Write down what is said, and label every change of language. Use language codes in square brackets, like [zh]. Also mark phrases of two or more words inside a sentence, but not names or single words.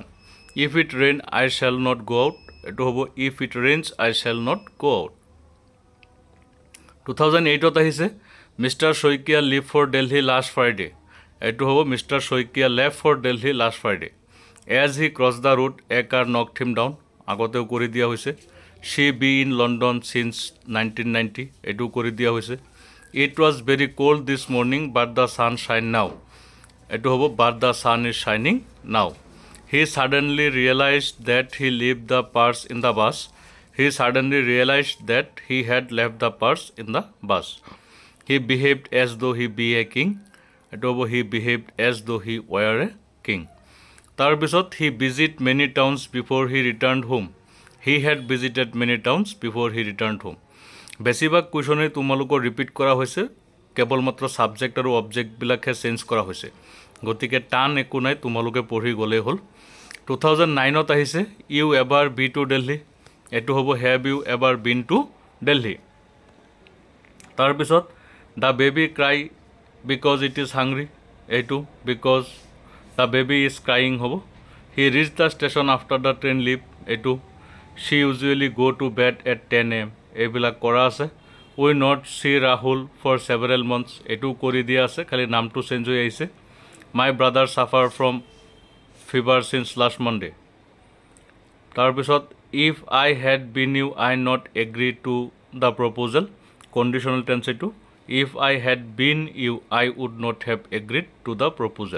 [en] If it rain, I shall not go out. [as] Eto if [en] it rains, I shall not go out. [as] 2008 ot ahise Mr. [en] Soikia left for Delhi last Friday. [as] Eto Mr. [en] Soikia left for Delhi last Friday. As he crossed the road, a car knocked him down. [as] Agoteo kori dia hoise. [en] She be in London since 1990. [as] Etu kori dia hoise. [en] It was very cold this morning, but the sun shine now. [as] Etu hobo [en] but the sun is shining now. He suddenly realized that he left the purse in the bus. He suddenly realized that he had left the purse in the bus. He behaved as though he be a king. [as] Etu hobo [en] he behaved as though he were a king. [as] Tar pisot [en] he visited many towns before he returned home. He had visited many towns before he returned home. [as] বেছিভাগ কুৱেশ্যনে তোমালোকৰ ৰিপিট কৰা হৈছে কেৱল মাত্ৰ সাবজেক্ট আৰু অবজেক্ট বিলাকহে চেঞ্জ কৰা হৈছে গতিকে টান একো নাই তোমালোকে পঢ়ি গলে হল 2009 ত আহিছে [en] you ever be to Delhi [as] এটো হ'ব [en] have you ever been to Delhi [as] তাৰ পিছত [en] the baby cry because it is hungry এটো because the baby is crying হ'ব he reach the station after the train leave এটো She usually go to bed at 10 a.m. [as] Ebila kora ase. [en] We not see Rahul for several months. [as] Etu kori dia ase. Khali naam tu change hoye aise. [en] My brother suffer from fever since last Monday. [as] Tar pisot [en] if I had been you, I not agree to the proposal. Conditional tense etu. If I had been you, I would not have agreed to the proposal.